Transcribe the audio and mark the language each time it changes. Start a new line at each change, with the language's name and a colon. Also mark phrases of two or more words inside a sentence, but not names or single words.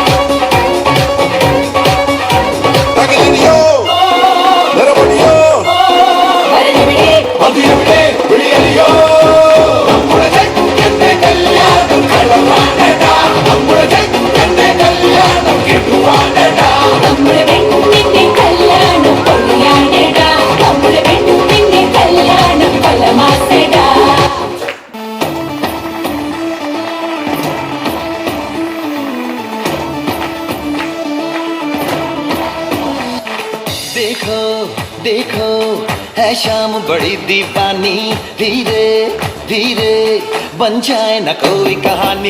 Malayalam: തകലിയോ നിറപൊടിയോ അതിരവിടെ വിളിയലിയോ നമ്മുടെ ചെക്കന്റെ കല്യാണം കളവാനടാ. നമ്മുടെ ചെക്കന്റെ കല്യാണം കിട്ടുവാനടാ. നമ്മുടെ പെണ്ണിന്റെ കല്യാണം പൊളിയാണെടാ. നമ്മുടെ പെണ്ണിന്റെ കല്യാണം കൊലമാസടാ.
Hindi: देखो देखो है शाम बड़ी दीवानी, धीरे धीरे बन जाए न कोई कहानी.